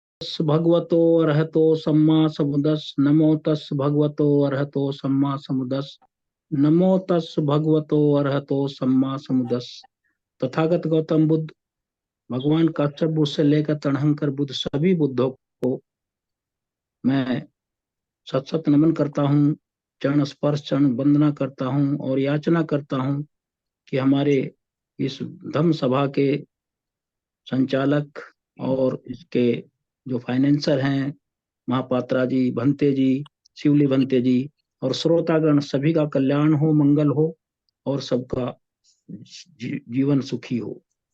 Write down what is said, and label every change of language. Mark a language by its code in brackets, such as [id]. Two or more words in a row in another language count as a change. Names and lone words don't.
[pi] तस् भगवतो अरहतो सम्मा समुदस नमो तस् भगवतो अरहतो सम्मा समुदस नमो तस् भगवतो अरहतो सम्मा समुदस। [hi] तथागत गौतम बुद्ध, भगवान काश्यप बुद्ध से लेकर तणहंकर बुद्ध, सभी बुद्धों को मैं सत सत नमन करता हूँ, चरण स्पर्श चरण वंदना करता हूँ और याचना करता हूँ कि हमारे इस धम्म सभा के संचालक और इसके जो फाइनेंसर हैं, महापात्रा जी, भंते जी, शिवली भंते जी और श्रोतागण, सभी का कल्याण हो, मंगल हो और सबका जीवन सुखी हो।